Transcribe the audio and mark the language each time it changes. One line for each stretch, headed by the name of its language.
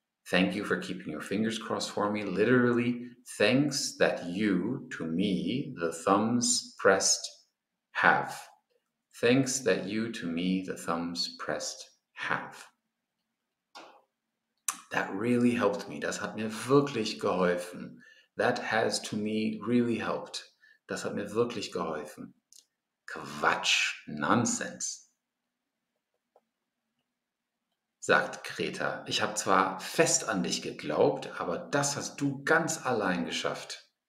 English: Thank you for keeping your fingers crossed for me. Literally, thanks that you, to me, the thumbs pressed, have. Thanks that you, to me, the thumbs pressed, have. That really helped me.
German: Das hat mir wirklich geholfen.
English: That has, to me, really helped.
German: Das hat mir wirklich geholfen. Quatsch, Nonsense. Sagt Greta, ich habe zwar fest an dich geglaubt, aber das hast du ganz allein geschafft.